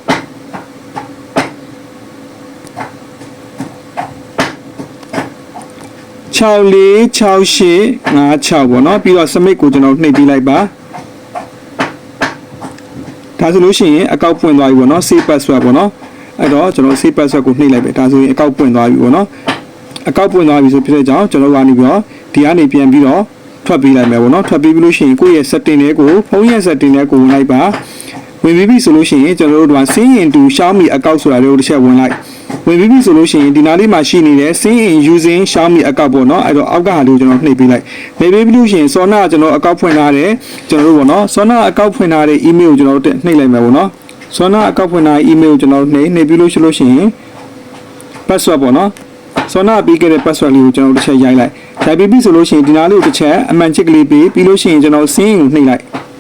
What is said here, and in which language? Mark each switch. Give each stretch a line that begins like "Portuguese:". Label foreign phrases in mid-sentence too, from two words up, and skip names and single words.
Burmese: ပေါ့နော်ပြီးတော့ submit ကိုကျွန်တော်နှိပ်ပေးလိုက်ပါဒါဆိုလို့ရှိရင်အကောင့်ပွင့်သွားပြီပေါ့နော်
English: save password
Burmese: ပေါ့နော်အဲ့တော့ကျွန်တော်
English: save password
Burmese: ကိုနှိပ်လိုက်ပဲဒါဆိုရင်အကောင့်ပွင့်သွားပြီပေါ့နော်အကောင့်ပွင့်သွားပြီဆိုဖြစ်တဲ့ကြောင့် ကျွန်တော်ကနေပြီးတော့ဒီကနေပြန်ပြီးတော့ထွက်ပေးလိုက်မယ်ပေါ့နော်ထွက်ပေးပြီးလို့ရှိရင်ကိုယ့်ရဲ့ setting တွေကိုဖုန်းရဲ့ setting တွေကိုဝင်လိုက်ပါဝင်ပြီးပြီဆိုလို့ရှိရင်ကျွန်တော်တို့က
English: sign in to Xiaomi account
Burmese: ဆိုတာလေးကိုတစ်ချက်ဝင်လိုက်ဝင်ပြီးပြီဆိုလို့ရှိရင်ဒီနားလေးမှာရှိနေတဲ့
English: sign in using Xiaomi account
Burmese: ပေါ့နော်အဲ့တော့အောက်ကဟာလေးကိုကျွန်တော်နှိပ်ပေးလိုက်နှိပ်ပေးပြီးလို့ရှိရင် Sona ကကျွန်တော်အကောင့်ဖွင့်ထားတယ်ကျွန်တော်တို့ပေါ့နော် Sona အကောင့်ဖွင့်ထားတဲ့ email ကိုကျွန်တော်တို့နှိပ်လိုက်မယ်ပေါ့နော် Sona အကောင့်ဖွင့်ထားတဲ့ email ကိုကျွန်တော်နှိပ်ပြီးလို့ရှိရင် password ပေါ့နော် Sona ပေးခဲ့တဲ့ password လေးကိုကျွန်တော်တစ်ချက်ရိုက်လိုက်ရိုက်ပြီးပြီဆိုလို့ရှိရင်ဒီနားလေးကိုတစ်ချက်အမှန်ချစ်ကလေးပေးပြီးလို့ရှိရင်ကျွန်တော်
English: sign in
Burmese: ကိုနှိပ်လိုက်